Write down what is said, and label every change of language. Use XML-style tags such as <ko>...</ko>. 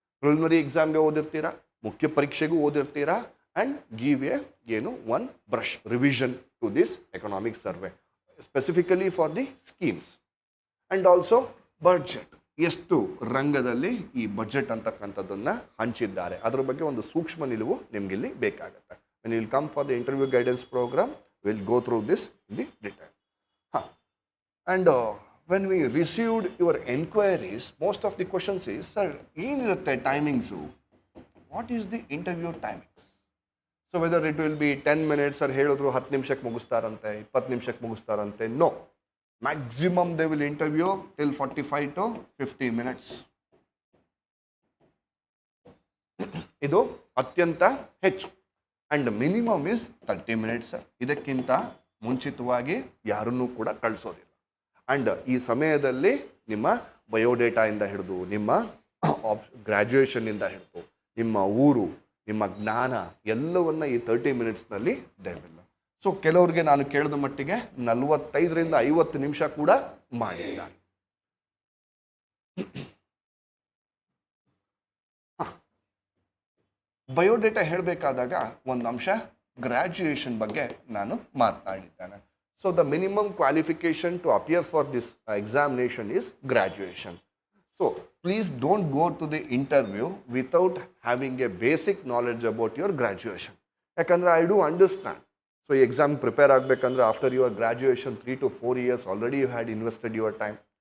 <kn>Preliminary ಎಕ್ಸಾಮ್ಗೆ ಓದಿರ್ತೀರಾ, ಮುಖ್ಯ ಪರೀಕ್ಷೆಗೂ ಓದಿರ್ತೀರಾ,</kn> <en>And give one brush revision to this economic survey specifically for the schemes.</en> <kn>And also budget, ಎಷ್ಟು ರಂಗದಲ್ಲಿ ಈ budget ಅಂತಕ್ಕಂಥದ್ದನ್ನು ಹಂಚಿದ್ದಾರೆ ಅದರ ಬಗ್ಗೆ ಒಂದು ಸೂಕ್ಷ್ಮ ನಿಲುವು ನಿಮಗಿಲ್ಲಿ ಬೇಕಾಗುತ್ತೆ.</kn> <en>When will come for the interview guidance programme will go through this in the detail. And when we received your enquiries, most of the questions is, sir,</en> <kn>ಏನಿರುತ್ತೆ timings,</kn> <en>What is the interview timings? So whether it will be 10 minutes,</en> <kn>sir ಹೇಳಿದ್ರು 10 ನಿಮಿಷಕ್ಕೆ ಮುಗಿಸ್ತಾರಂತೆ, 20 ನಿಮಿಷಕ್ಕೆ ಮುಗಿಸ್ತಾರಂತೆ.</kn> <en>No, maximum they will interview till 45 to 50 minutes.</en> <kn>ಇದು ಅತ್ಯಂತ ಹೆಚ್ಚು.</kn> <en>And minimum is 30 minutes.</en> <kn>ಇದಕ್ಕಿಂತ ಮುಂಚಿತವಾಗಿ ಯಾರನ್ನೂ ಕೂಡ ಕಳಿಸೋದಿಲ್ಲ. ಆ್ಯಂಡ್ ಈ ಸಮಯದಲ್ಲಿ ನಿಮ್ಮ ಬಯೋಡೇಟಾಯಿಂದ ಹಿಡಿದು, ನಿಮ್ಮ ಗ್ರ್ಯಾಜುಯೇಷನ್ನಿಂದ ಹಿಡಿದು, ನಿಮ್ಮ ಊರು, ನಿಮ್ಮ ಜ್ಞಾನ ಎಲ್ಲವನ್ನು ಈ 30 minutesನಲ್ಲಿ ದೇವಿಲ್ಲ. ಸೊ ಕೆಲವ್ರಿಗೆ ನಾನು ಕೇಳಿದ ಮಟ್ಟಿಗೆ 45ರಿಂದ 50 ನಿಮಿಷ ಕೂಡ ಮಾಡಿದ್ದಾರೆ. ಬಯೋಡೇಟಾ ಹೇಳಬೇಕಾದಾಗ ಒಂದು ಅಂಶ ಗ್ರ್ಯಾಜುಯೇಷನ್ ಬಗ್ಗೆ ನಾನು ಮಾತನಾಡಿದ್ದೇನೆ.</kn> <en>So the minimum qualification to appear for this examination is graduation. So please don't go to the interview without having a basic knowledge about your graduation.</en> <kn>Yakandre</kn> <en>I do understand. So exam prepare</en> <kn>agbekandre</kn> <en>after your graduation 3 to 4 years already you had invested your time.</en>